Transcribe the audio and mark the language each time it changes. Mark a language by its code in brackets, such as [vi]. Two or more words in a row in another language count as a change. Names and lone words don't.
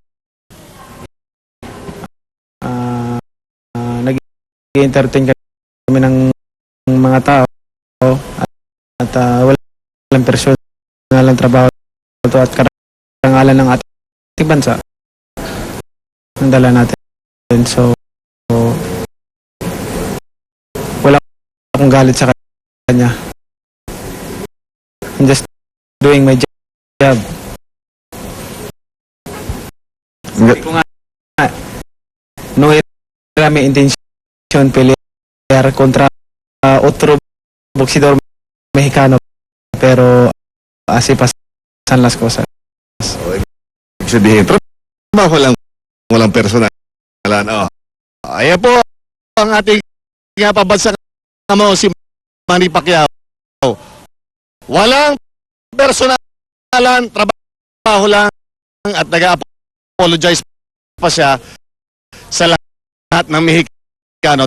[tl] Nag-entertain kami ng mga tao at walang personalang trabaho ito at karangalan ng ating bansa ang dala natin. So wala akong galit sa kanya. [en] I'm just doing my job. [tl] Sabi ko nga, [es] no era mi intention pelear contra otro boxeador mexicano, pero así pasan las cosas. [tl] Ibig sabihin, trabaho lang, walang personalan. Ayan po ang ating pabansa mo, si Manny Pacquiao. Walang personalan, trabaho lang, at nag-apologize pa siya sa lahat ng Mexicano.